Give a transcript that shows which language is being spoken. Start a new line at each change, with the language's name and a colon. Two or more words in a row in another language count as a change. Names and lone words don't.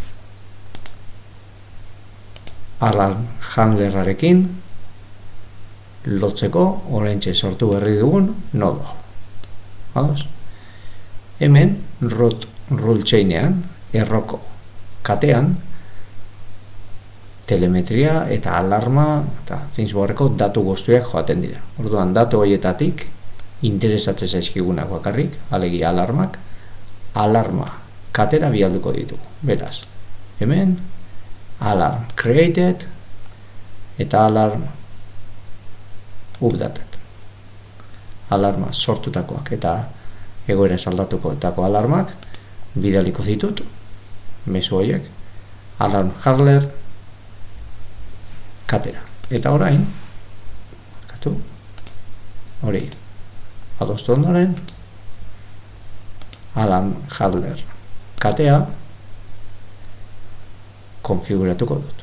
English: alarm handlerarekin
Basque: lotzeko oraintxe sortu berri dugun nodoa. Ados? Hemen
English: root rule chainean,
Basque: erroko katean, telemetria eta alarma eta ThingsBoardeko datu guztiak joaten dira. Orduan, datu horietatik interesatzen zaizkigunak bakarrik, alegia alarmak, alarma katera bialduko ditugu. Beraz, hemen
English: alarm created
Basque: eta
English: alarm updated.
Basque: Alarma sortutakoak eta egoera saldatukoetako alarmak bidaliko ditut, mezu horiek,
English: alarm handler
Basque: katera. Eta orain, hori, adostu ondoren,
English: alarm handler
Basque: katea konfiguratuko dut.